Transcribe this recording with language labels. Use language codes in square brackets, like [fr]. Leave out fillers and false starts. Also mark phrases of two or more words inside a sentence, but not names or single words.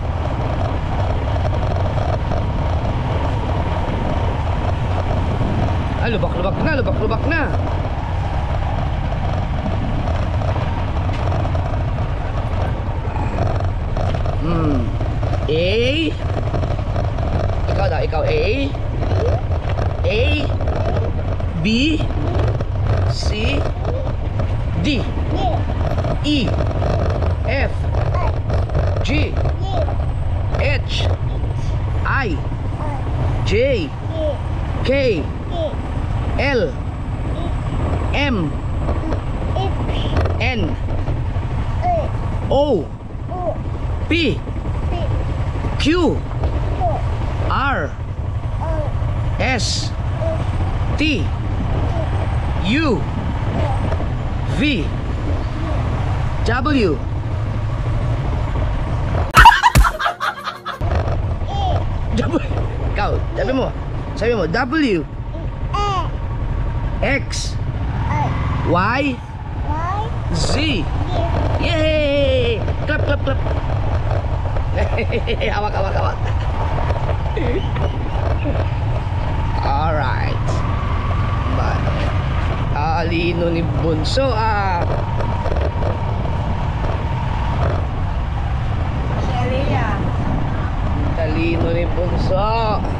[tl] Ah, lubak-lubak na, lubak-lubak na. [en] A. [tl] Ikaw daw, ikaw A. A. [en] B. C. D. E. F. G. H. I. J. K. L. M. N. O. P. Q. R. S. T. U. V. W. [tl] Ikaw, sabi mo, [en] W. X. Y. Z. Yay! Clap, clap, clap. [tl] Hawak, hawak, hawak. Alright. Alino ni Bunso ah. Talino ni Bunso.